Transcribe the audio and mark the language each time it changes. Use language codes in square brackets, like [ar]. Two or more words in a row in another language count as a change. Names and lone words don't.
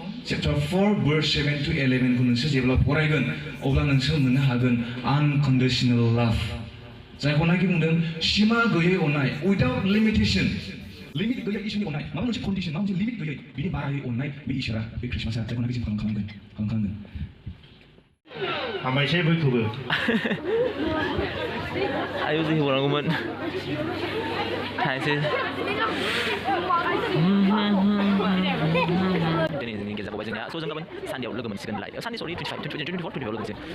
[en] chapter 4 verse 7 to 11 [brx] खौ नोंसोर जेब्ला फरायगोन अब्ला नोंसोर मोननो हागोन [en] unconditional love [brx] जायखौ नाखि बुंदों सिमा गैयै अननाय [en] without limitation [brx] लिमिट गैयै इसोरनि अननाय माबा मोनसे कन्डिशन माबा मोनसे लिमिट गैयै बिनि बारायै अननाय बे इसोरा बे ख्रिस्टमासआ जायखौ नाखि जों खालामखांगोन हामबायसै बयखौबो आयौ जों हरनांगौमोन थांसै दिनै जोंनि गेजेराव फैबाय जोंनिया स' जों गाबोन सानदेआव लोगो मोनसिगोन लाइक सानदे सरि 25 24 लोगो मोनसिगोन